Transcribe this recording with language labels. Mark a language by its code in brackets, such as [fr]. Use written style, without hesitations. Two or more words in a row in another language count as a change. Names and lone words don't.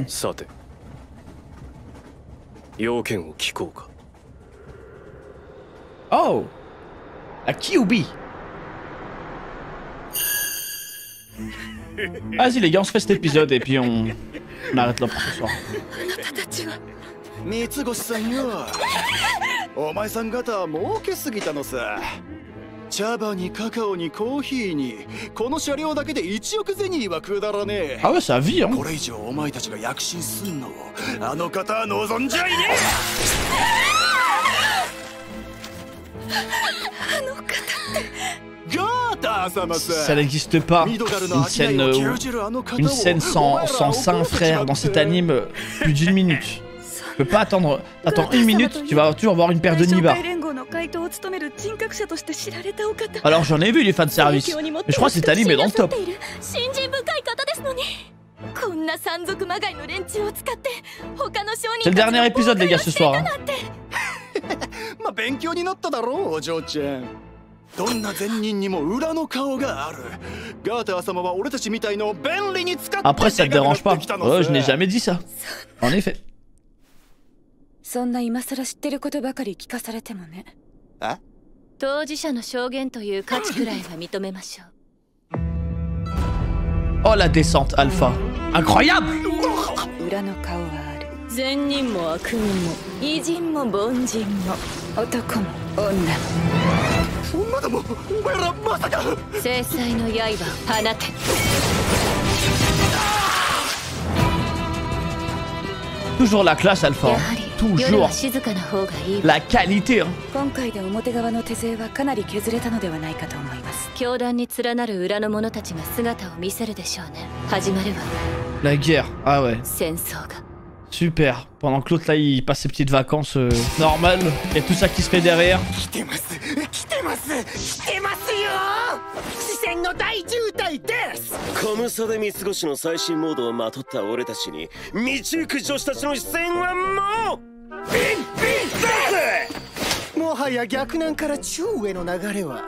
[ja] さて、要件を聞こうか。 [fr] Oh, la QB. Vas-y les gars, on se fait cet épisode et puis on arrête là pour ce soir. [ja] 三越さんよ、お前さん方儲けすぎたのさ。茶葉にカカオにコーヒーにこの車両だけで1億ゼニーはくだらねえ。あ、 [fr] ça vit hein。 [ja] これ以上お前たちが躍進すんのをあの方は望んじゃいねえ。あの方ってガーター様さ。 [fr] Ça n'existe pas une scène sans Saint frère dans cet anime plus d'une minute. Tu peux pas attendre. Attends une minute, tu vas toujours avoir une paire de nibards. Alors j'en ai vu les fanservice, mais je crois que cet anime est dans le top. C'est le dernier épisode les gars ce soir. Hein. [ja] まあ勉強になっただろうお嬢ちゃん。どんな善人にも裏の顔がある。ガーター様は俺たちみたいの便利に使って。 [fr] Après ça te dérange pas. Ouais, je n'ai jamais dit ça. En effet. [ja] そんな今更知ってることばかり聞かされてもね。当事者の証言という価値くらいは認めましょう。 [fr] Oh la descente alpha. Incroyable. [ja] 裏の顔はある。善人も悪人も偉人も凡人も男も女も。そんなでもお前らまさか。制裁の刃を放て。あああの方って。ガーター様は俺たちみたいの便利に使って。正解の刃を放て。あ正解の刃を放て。あ正解の刃を放て。あ正解の刃を放て。 [fr] Toujours la classe Alpha. Toujours. La qualité. [ja] 今回で表側の手勢はかなり削れたのではないかと思います。教団に連なる裏の者たちが姿を見せるでしょうね。始まるわ。 [fr] La guerre. Ah ouais. [ja] 戦争が。 [fr] Super. Pendant que l'autre là il passe ses petites vacances normales, il y a tout ça qui se fait derrière. [ja] 来てますよ視線の大渋滞ですコムサで三つ星の最新モードをまとった俺たちに道行く女子たちの視線はもうビンビンもはや逆南から中への流れは